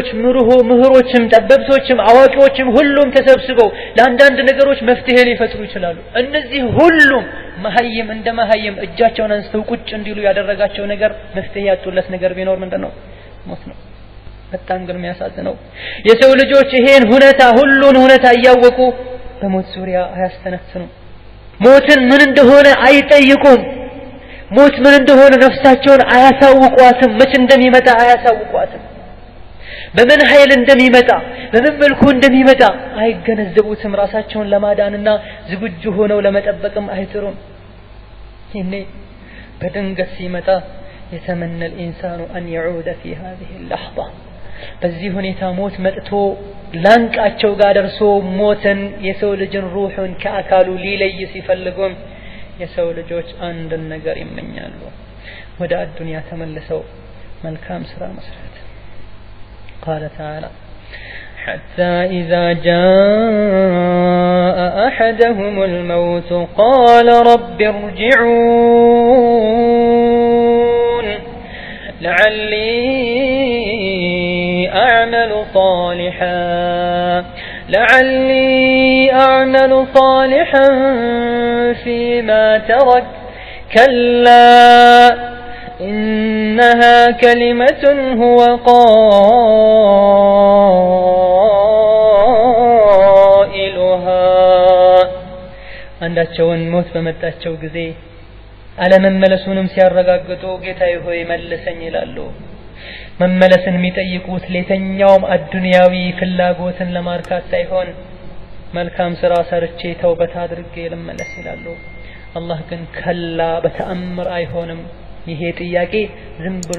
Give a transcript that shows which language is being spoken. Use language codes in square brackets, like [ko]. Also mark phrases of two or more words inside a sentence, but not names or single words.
[am] ምሁሮችም ጠበብቶችም አዋቂዎችም ሁሉም ተሰብስበው ለአንዳንድ ነገሮች መፍትሄ ሊፈጥሩ ይችላሉ እነዚህ ሁሉም መሐይም እንደ መሐይም እጃቸውን አንስተው ቁጭ እንዲሉ ያደረጋቸው ነገር መፍትሄ ያጡለት ነገር ቢኖር ምንድነው ሞት ነው በጣም ግን የሚያሳዝነው የሰው ልጆች ይሄን ሁኔታ ሁሉን ሁኔታ ያወቁ በሞት ዙሪያ አያስተነትኑ ሞትን ምን እንደሆነ አይጠይቁም ሞት ምን እንደሆነ ነፍሳቸውን አያሳውቋትም መች እንደሚመጣ አያሳውቋትም በምን ኃይል እንደሚመጣ በምን መልኩ እንደሚመጣ አይገነዘቡትም ራሳቸውን ለማዳንና ዝግጁ ሆነው ለመጠበቅም አይጥሩም ይሄኔ በድንገት ሲመጣ [ar] يتمنى الإنسان أن يعود في هذه اللحظة [am] በዚህ ሁኔታ ሞት መጥቶ ላንቃቸው ጋር ደርሶ ሞትን የሰው ልጅን ሩህን ከአካሉ ሊለይ ሲፈልጉም የሰው ልጆች አንድ ነገር ይመኛሉ ወደ አዱንያ ተመልሰው መልካም ስራ መስራት [ar] قال تعالى حتى إذا جاء أحدهم الموت قال رب ارجعون لعلي أعمل صالحا فيما ترك كلا إنها كلمة هو قائلها [am] አንዳቸውን ሞት በመጣቸው ጊዜ አለመመለሱንም ሲያረጋግጡ ጌታዬ ሆይ መልሰኝ ይላሉ። መመለስን የሚጠይቁት ለየትኛውም አዱንያዊ ፍላጎትን ለማርካት ሳይሆን መልካም ስራ ሰርቼ ተውበት አድርጌ ልመለስ ይላሉ። አላህ ግን ከላ በተአምር አይሆንም፣ ይሄ ጥያቄ ዝም ብሎ